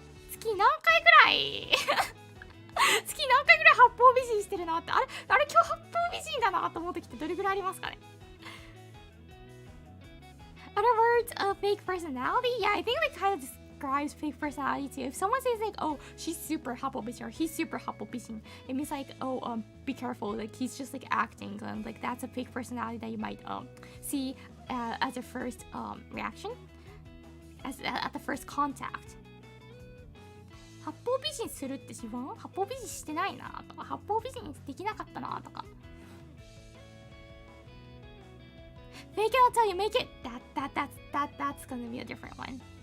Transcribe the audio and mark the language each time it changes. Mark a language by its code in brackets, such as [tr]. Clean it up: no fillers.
[ja] 月何回ぐらい月何回ぐらい八方美人してるなって。あれ今日八方美人だなと思ってきてどれぐらいありますかね。 [en] Other words of fake personality? Yeah, I think that kind of describes fake personality too. If someone says like, oh, she's super 八方美人, or he's super 八方美人, it means like, oh, be careful, like he's just like acting, and like that's a fake personality that you might see as a first reaction, at the first contact. [ja] 八方美人するって自分八方美人してないなとか、八方美人できなかったなとか。 [en] Make it until you make it. That's gonna be a different one.